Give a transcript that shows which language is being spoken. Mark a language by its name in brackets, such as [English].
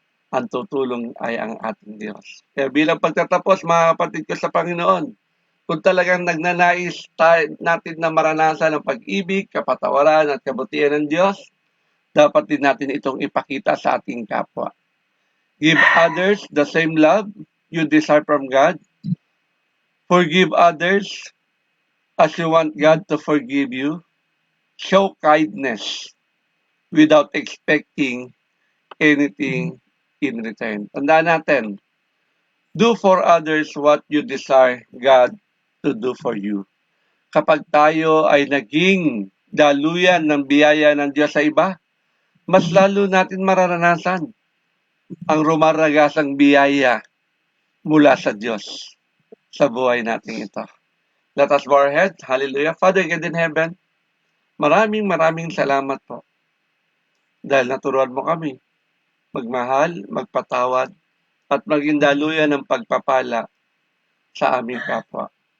[Filipino] Ang tutulong ay ang ating Diyos. Kaya bilang pagtatapos, mga kapatid ko sa Panginoon, kung talagang nagnanais natin na maranasan ang pag-ibig, kapatawaran at kabutihan ng Diyos, dapat din natin itong ipakita sa ating kapwa. [English] Give others the same love you desire from God. Forgive others as you want God to forgive you. Show kindness without expecting anything in return. [Filipino] Tandaan natin, [English] do for others what you desire God to do for you. [Filipino] Kapag tayo ay naging daluyan ng biyaya ng Diyos sa iba, mas lalo natin mararanasan ang rumaragasang biyaya mula sa Diyos sa buhay natin ito. [English] Let us bow our heads. Hallelujah. Father God in heaven, [Filipino] maraming salamat po dahil naturuan mo kami magmahal, magpatawad, at maging daluyan ng pagpapala sa aming kapwa.